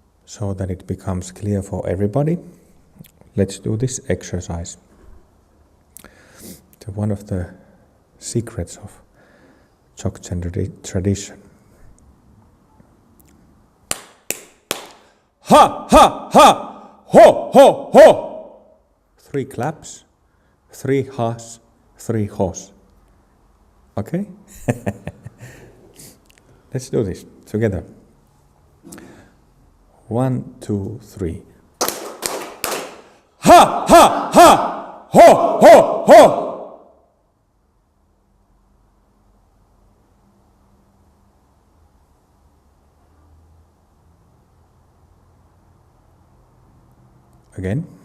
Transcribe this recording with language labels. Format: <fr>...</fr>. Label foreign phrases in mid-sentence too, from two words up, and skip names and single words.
<en>So that it becomes clear for everybody, let's do this exercise. So one of the secrets of Dzogchen tradition. Ha, ha, ha! Ho, ho, ho! 3 claps, 3 has, 3 hos. Okay? Let's do this together. 1, 2, 3. Ha, ha, ha! Ho, ho, ho! Again.</en>